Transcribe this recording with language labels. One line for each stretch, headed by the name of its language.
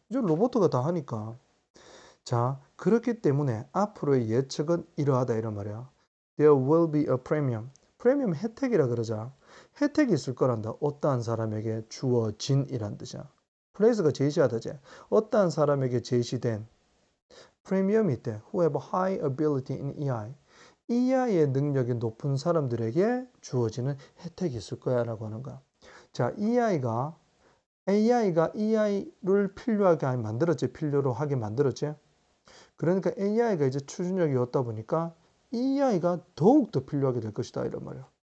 Korean: 이제 로봇가 다 하니까. 자, 그렇기 때문에 앞으로의 예측은 이러하다 이런 말이야.
English: There will be a premium.
Korean: 프리미엄 혜택이라 그러자. 혜택이 있을 거란다. 어떠한 사람에게 주어진이란 뜻이야. 플레이스가 제시하다지. 어떠한 사람에게 제시된 프리미엄이 있대.
English: Who have high ability in EI.
Korean: EI의 능력이 높은 사람들에게 주어지는 혜택이 있을 거야 라고 하는 거야. 자, AI가 EI를 필요하게 만들었지. 필요로 하게 만들었지. 그러니까 AI가 이제 추진력이 없다 보니까 EI가 더욱더 필요하게 될 것이다 이런 말이야.